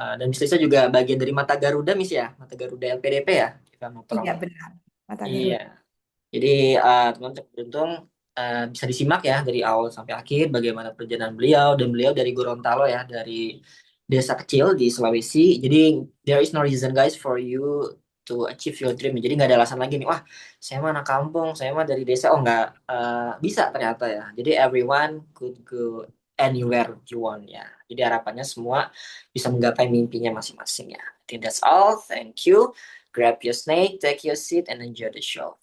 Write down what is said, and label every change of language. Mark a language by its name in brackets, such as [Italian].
[Indonesian] Dan Miss Lisda juga bagian dari Mata Garuda Miss ya, Mata Garuda LPDP ya. [English] If I'm not wrong. [Indonesian] iya benar. Mata Iya. Garuda. Jadi teman-teman cukup beruntung bisa disimak ya dari awal sampai akhir bagaimana perjalanan beliau dan beliau dari Gorontalo ya dari desa kecil di Sulawesi. Jadi [English] there is no reason guys for you to achieve your dream. [Indonesian] Jadi nggak ada alasan lagi nih, wah saya mah anak kampung, saya mah dari desa, oh nggak bisa ternyata ya. Jadi [English] everyone could go anywhere you want ya. [Indonesian] Jadi harapannya semua bisa menggapai mimpinya masing-masing ya. [English] I think that's all. Thank you. Grab your snake, take your seat, and enjoy the show.